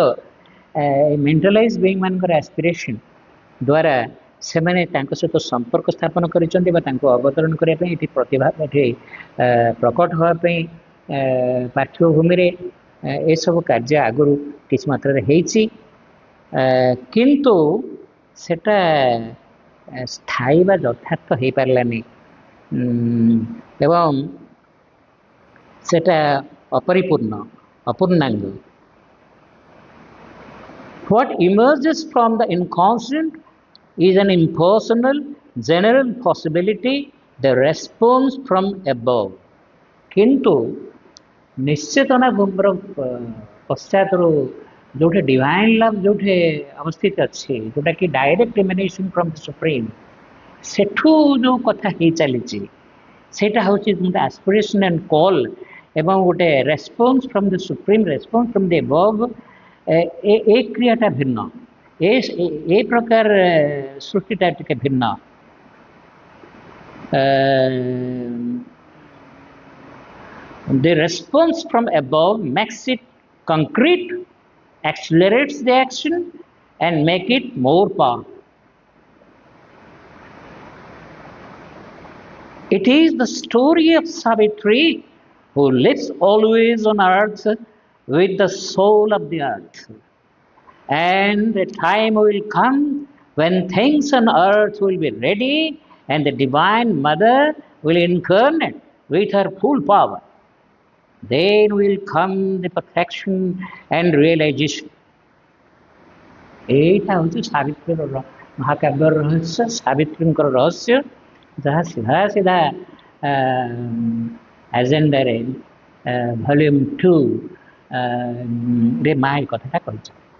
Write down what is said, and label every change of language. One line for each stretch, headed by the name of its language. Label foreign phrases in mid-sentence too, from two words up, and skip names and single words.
English: mentalised being
Odia: ମାନଙ୍କର ଆସ୍ପିରେସନ୍ ଦ୍ୱାରା ସେମାନେ ତାଙ୍କ ସହିତ ସମ୍ପର୍କ ସ୍ଥାପନ କରିଛନ୍ତି ବା ତାଙ୍କୁ ଅବତରଣ କରିବା ପାଇଁ ଏଠି ପ୍ରତିଭା ଏଠି ପ୍ରକଟ ହେବା ପାଇଁ ପାର୍ଥିବ ଭୂମିରେ ଏସବୁ କାର୍ଯ୍ୟ ଆଗରୁ କିଛି ମାତ୍ରାରେ ହେଇଛି, କିନ୍ତୁ ସେଟା ସ୍ଥାୟୀ ବା ଯଥାର୍ଥ ହେଇପାରିଲାନି ଏବଂ ସେଟା ଅପରିପୂର୍ଣ୍ଣ, ଅପୂର୍ଣ୍ଣାଙ୍ଗ।
English: What emerges from the inconscient is an impersonal, general possibility, the response from above.
Odia: କିନ୍ତୁ ନିଶ୍ଚେତନା ଭୂମିର ପଶ୍ଚାତରୁ ଯେଉଁଠି
English: divine love
Odia: ଯେଉଁଠି ଅବସ୍ଥିତ ଅଛି, ଯେଉଁଟାକି
English: direct emanation from the supreme,
Odia: ସେଠୁ ଯେଉଁ କଥା ହେଇ ଚାଲିଛି ସେଇଟା ହେଉଛି ଗୋଟେ
English: aspiration and call
Odia: ଏବଂ ଗୋଟେ
English: response from the supreme, response from the above.
Odia: ଏ କ୍ରିୟାଟା ଭିନ୍ନ, ଏ ପ୍ରକାର ସୃଷ୍ଟିଟା ଟିକେ ଭିନ୍ନ।
English: The response from above makes it concrete, accelerates the action and make it more powerful. It is the story of Savitri, who lives always on earth with the soul of the earth. and the time will come when things on earth will be ready and the divine mother will incarnate with her full power. Then will come the perfection and realization.
Bangla: এইটা হচ্ছে
Odia: ସାବିତ୍ରୀର ମହାକାବ୍ୟର ରହସ୍ୟ, ସାବିତ୍ରୀଙ୍କର ରହସ୍ୟ, ଯାହା ସିଧା ସିଧା ଏଜେଣ୍ଡାରେ ଭଲ୍ୟୁମ୍ 2 ରେ ମା ଏ କଥାଟା କହିଛନ୍ତି।